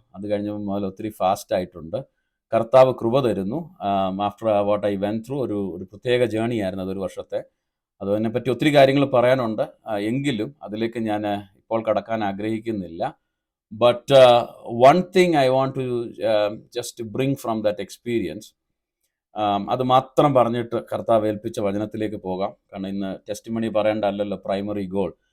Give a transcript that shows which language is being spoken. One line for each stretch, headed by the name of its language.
Malayalam: അത് കഴിഞ്ഞപ്പോൾ മുതൽ ഒത്തിരി ഫാസ്റ്റ് ആയിട്ടുണ്ട്. കർത്താവ് കൃപ തരുന്നു.
English: after what I went through
Malayalam: ഒരു പ്രത്യേക ജേണി ആയിരുന്നു അതൊരു വർഷത്തെ. അതിനെപ്പറ്റി ഒത്തിരി കാര്യങ്ങൾ പറയാനുണ്ട്, എങ്കിലും അതിലേക്ക് ഞാൻ ഇപ്പോൾ കടക്കാൻ ആഗ്രഹിക്കുന്നില്ല.
English: But one thing I want to just bring from that experience,
Malayalam: അത് മാത്രം പറഞ്ഞിട്ട് കർത്താവ് ഏൽപ്പിച്ച വചനത്തിലേക്ക് പോകാം. കാരണം ഇന്ന് ടെസ്റ്റിമണി പറയേണ്ടല്ലോ പ്രൈമറി ഗോൾ.